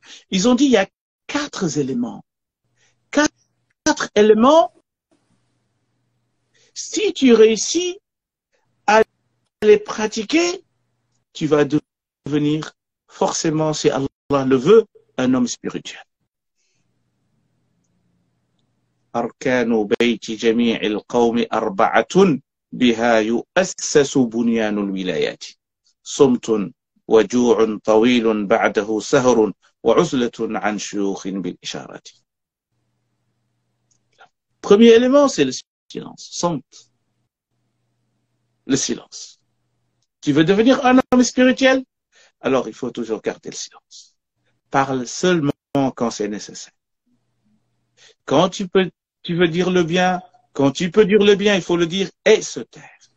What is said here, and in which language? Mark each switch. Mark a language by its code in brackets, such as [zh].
[fr] Ils ont dit il y a 4 éléments. 4 éléments. Si tu réussis à les pratiquer, tu vas devenir forcément, si Allah le veut, un homme spirituel. [ar] أركان بيت جميع القوم 4 بها يؤسس بنيان الولايات صمت وجوع طويل بعده سهر وعزلة عن شيوخ بالإشارة. [fr] Premier élément, c'est le silence. Samt. Le silence. Tu veux devenir un homme spirituel? Alors il faut toujours garder le silence. Parle seulement quand c'est nécessaire. Quand tu veux dire le bien, quand tu peux dire le bien, il faut le dire et se taire.